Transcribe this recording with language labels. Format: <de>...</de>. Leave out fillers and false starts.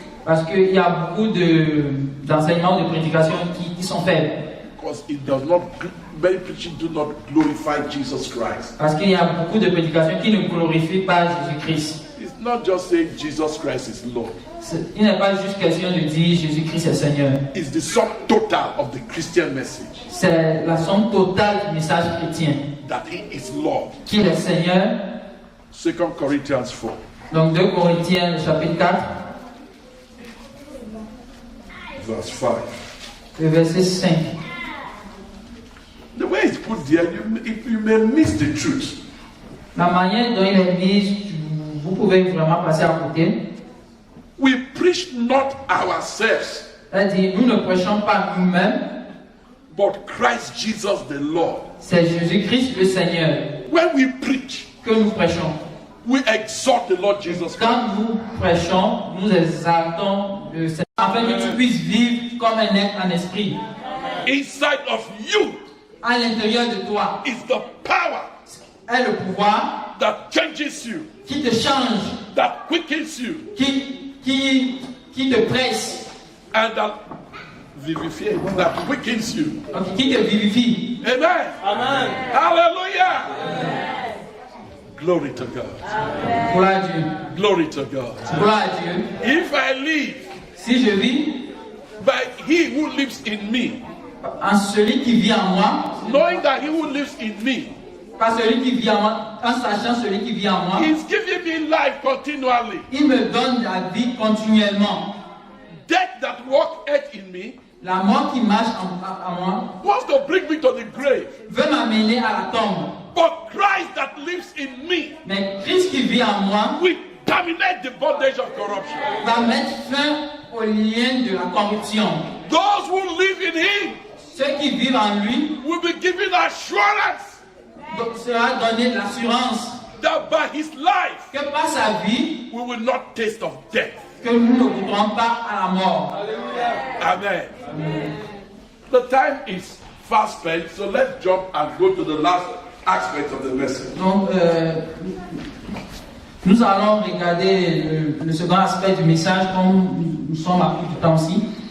<fr>Parce qu'il y a beaucoup d'enseignements, de prédications qui sont faibles.</fr> <en>Because many preaching do not glorify Jesus Christ.</en> <fr>Parce qu'il y a beaucoup de prédications qui ne glorifient pas Jésus-Christ.</fr> <en>It's not just saying Jesus Christ is Lord.</en> <fr>Il n'est pas juste question de dire Jésus-Christ est Seigneur.</fr> <en>It's the sum total of the Christian message.</en> <fr>C'est la somme totale du message chrétien.</fr> <en>That he is Lord.</en> <fr>Qu'il est Seigneur.</fr> <en>2 Corinthians 4.</en> <fr>Donc 2 Corinthiens, chapitre 4.</fr> <en>Verse 5.</en> <fr>Le verset 5.</fr> <en>The way it's put there, you may miss the truth.</en> <fr>La manière dont il est mis, vous pouvez vraiment passer à côté.</fr> <en>We preach not ourselves,</en> <fr>C'est-à-dire, nous ne prêchons pas nous-mêmes,</fr> <en>but Christ Jesus the Lord.</en> <fr>c'est Jésus-Christ le Seigneur</fr> <en>When we preach,</en> <fr>que nous prêchons.</fr> <en>we exalt the Lord Jesus Christ.</en> <fr>Quand nous prêchons, nous exaltons le Seigneur, afin que tu puisses vivre comme un être en esprit.</fr> <en>Inside of you</en> <fr>À l'intérieur de toi</fr> <en>is the power</en> <fr>est le pouvoir</fr> <en>that changes you,</en> <fr>qui te change,</fr> <en>that quickens you,</en> <fr>qui te presse,</fr> <en>and that vivify, that quickens you.</en> <fr>Donc qui te vivifie.</fr> <en>Amen.</en> <fr>Amen.</fr> <en>Hallelujah. Glory to God.</en> <fr>Gloire à Dieu.</fr> <en>Glory to God.</en> <fr>Gloire à Dieu.</fr> <en>If I live</en> <fr>Si je vis</fr> <en>by he who lives in me,</en> <fr>en celui qui vit en moi,</fr> <en>knowing that he who lives in me</en> <fr>pas celui qui vit en moi, en sachant celui qui vit en moi,</fr> <en>is giving me life continually,</en> <fr>il me donne la vie continuellement.</fr> <en>death that walketh in me</en> <fr>La mort qui marche en moi</fr> <en>wants to bring me to the grave,</en> <fr>veut m'amener à la tombe.</fr> <en>but Christ that lives in me</en> <fr>Mais Christ qui vit en moi</fr> <en>will terminate the bondage of corruption.</en> <fr>va mettre fin au lien de la corruption.</fr> <en>Those who live in him</en> <fr>Ceux qui vivent en lui</fr> <en>will be given assurance</en> <fr>sera donné l'assurance</fr> <en>that by his life</en> <fr>que par sa vie,</fr> <en>we will not taste of death.</en> <fr>que nous ne goûterons pas à la mort.</fr> <en>Amen. The time is fast spent, so let's jump and go to the last aspect of the message.</en> <fr>Donc, nous allons regarder le second aspect du message, comme nous sommes à plus de temps aussi.</fr>